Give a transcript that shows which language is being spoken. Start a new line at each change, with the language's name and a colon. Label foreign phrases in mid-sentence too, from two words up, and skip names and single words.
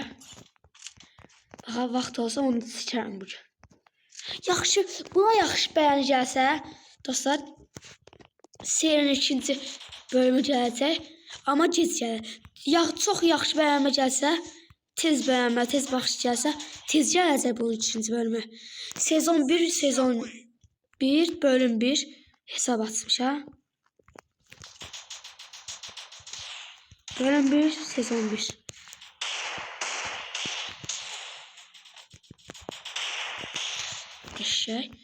Azerbaijani: Baxa, vaxt olsa onu seçərəm bugün. Yaxşı, buna yaxşı bəyəni gəlsə, dostlar, serinin 2-ci bölümü gələcək. Amma gec gəlir. Çox yaxşı bəyənmə gəlsə, tez bəyənmə, tez baxış gəlsə, tez gələcək bunun ikinci bölümü. Sezon 1, sezon 1, bölüm 1 hesab açmış ha. Bölüm 1, sezon 1. Eşek.